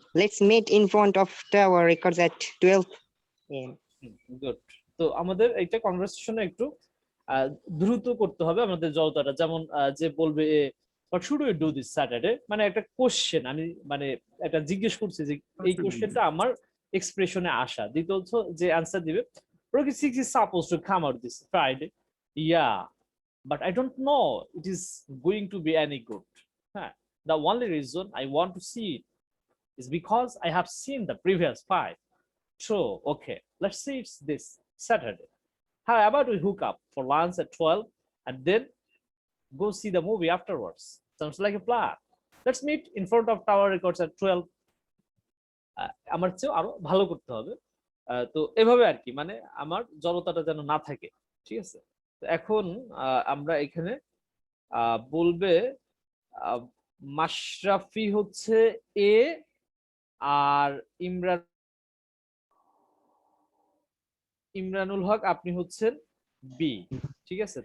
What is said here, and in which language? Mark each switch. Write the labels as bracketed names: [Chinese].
[English] Let's meet in front of Tower Records at 12 a.m. Good. [Bangla] তো আমাদের একটা কনভারসেশনে একটু দ্রুত করতে হবে আমাদের জড়তাটা, যেমন যে বলবে [English] what should we do this Saturday [Bangla] মানে একটা কোশ্চেন, আমি মানে একটা জিজ্ঞেস করছি যে এই কোশ্চেনটা আমার এক্সপ্রেশনে আসা, দ্বিতীয়ত যে অ্যানসার দিবে [English] Rocky 6 is supposed to come out this Friday. Yeah, but I don't know it is going to be any good. The only reason I want to see it is because I have seen the previous 5. So, okay, let's see it's this Saturday. How about we hook up for lunch at 12 and then go see the movie afterwards? Sounds like a plan. Let's meet in front of Tower Records at 12. [Bangla] আমার চেয়ে আরো ভালো করতে হবে। তো এভাবে আর কি, মানে আমার জড়তাটা যেন না থাকে, ঠিক আছে? তো এখন আমরা এখানে বলবে মাশরাফি হচ্ছে এ আর ইমরানুল হক আপনি হচ্ছেন বি, ঠিক আছে?